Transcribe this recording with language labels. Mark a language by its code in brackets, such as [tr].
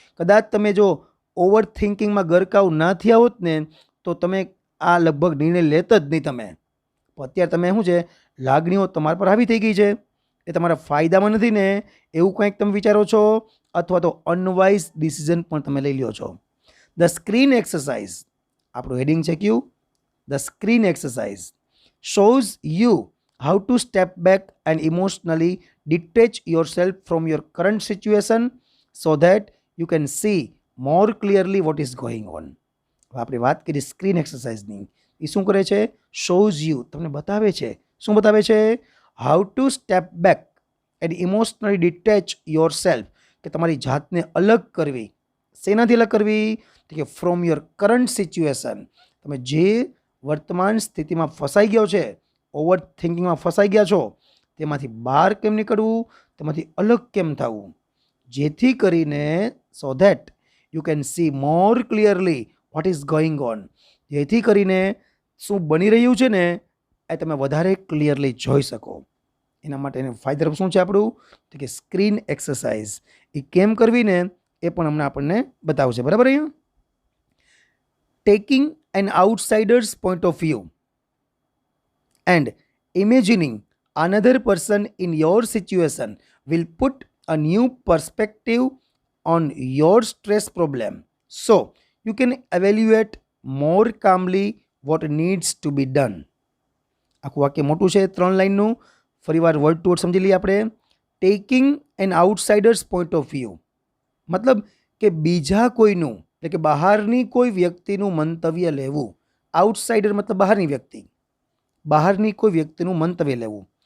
[gu] કદાચ તમે જો ઓવર થિંકિંગમાં ગરકાવ ના થયા હોત ને તો તમે આ લગભગ નિર્ણય લેત જ નહીં તમે. અત્યારે તમે શું છે, લાગણીઓ તમારા પર હાવી થઈ ગઈ છે, એ તમારા ફાયદામાં નથી ને એવું કંઈક તમે વિચારો છો, અથવા તો અનવાઇઝ ડિસિઝન પણ તમે લઈ લ્યો છો. [en] the screen exercise, [gu] આપણું હેડિંગ છે ક્યુ, [en] The screen exercise shows you how to step back and emotionally detach yourself from your current situation so that you can see more clearly what is going on. [gu] આપણે વાત કરી screen એક્સરસાઇઝની, એ શું કરે છે, [en] shows you, [gu] તમને બતાવે છે. શું બતાવે છે, [en] how to step back and emotionally detach yourself, [gu] કે તમારી જાતને અલગ કરવી. શેનાથી અલગ કરવી, તો કે [en] from your current situation, [gu] તમે જે વર્તમાન સ્થિતિમાં ફસાઈ ગયો છે, ઓવર થિંકિંગમાં ફસાઈ ગયા છો, તેમાંથી બહાર કેમ નીકળવું, તેમાંથી અલગ કેમ થવું, જેથી કરીને [en] so that you can see more clearly what is going on, [gu] જેથી કરીને શું બની રહ્યું છે ને એ તમે વધારે ક્લિયરલી જોઈ શકો. એના માટેનું ફાયદા શું છે આપણું, તો કે સ્ક્રીન એક્સરસાઇઝ એ કેમ કરવી ને એ પણ હમણાં આપણને બતાવશે, બરાબર. અહીંયા [en] Taking an outsider's point of view and imagining another person in your situation will put a new perspective on your stress problem, so you can evaluate more calmly what needs to be done. [gu] આખું વાક્ય મોટું છે, 3 લાઈનનું, ફરીવાર word to word સમજી લઈએ આપણે. [en] taking an outsiders point of view, [gu] મતલબ કે બીજા કોઈનું, એટલે કે બહારની કોઈ વ્યક્તિનું મંતવ્ય લેવું. આઉટસાઇડર મતલબ બહારની વ્યક્તિ, બહારની કોઈ વ્યક્તિનું મંતવ્ય લેવું.